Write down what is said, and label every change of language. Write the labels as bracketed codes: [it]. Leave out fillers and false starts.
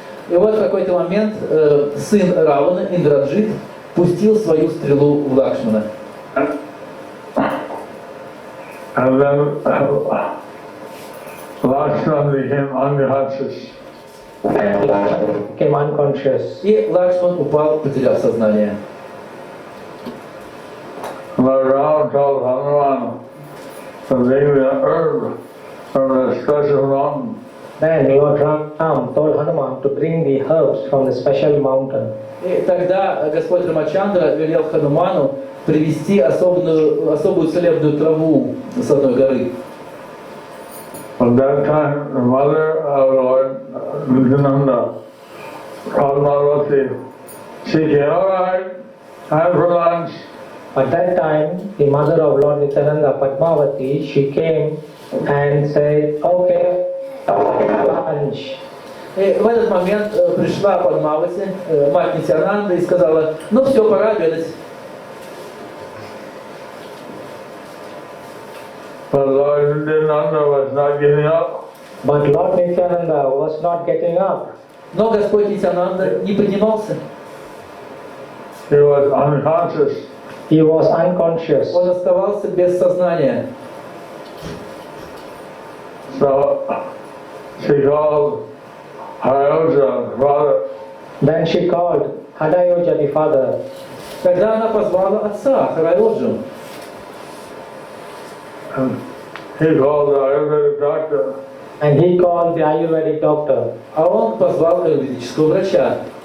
[ru] И вот в какой-то момент сын Равана, Индраджит, пустил свою стрелу в Лакшмана. [en] And then Lakshman became unconscious. Became unconscious. [ru] И Лакшман упал, потеряв сознание. [en] Lord Ram told Hanuman to bring the herb from the special mountain. Then Lord Ram told Hanuman to bring the herbs from the special mountain. [ru] И тогда Господь Рамачандра велел Хануману привезти особую целебную траву с одной горы. [en] At that time, the mother of Lord Nityananda, Padmavati, she came, all right, time for lunch. At that time, the mother of Lord Nityananda, Padmavati, she came and said, okay, lunch. [ru] И в этот момент пришла Падмавати, мать Нитьянанды, и сказала: ну все, пора обедать. [en] But Lord Nityananda was not getting up. But Lord Nityananda was not getting up. [ru] Но Господь Нитьянанда не поднимался. [en] He was unconscious. He was unconscious. [ru] Он оставался без сознания. [en] So she called Hayoja, father. Then she called Hadayoja, the father. [ru] Тогда она позвала отца, Хараоджу. [en] And he called the Ayurvedic doctor. And he called the Ayurvedic doctor. [ru] А он позвал аюрведического врача.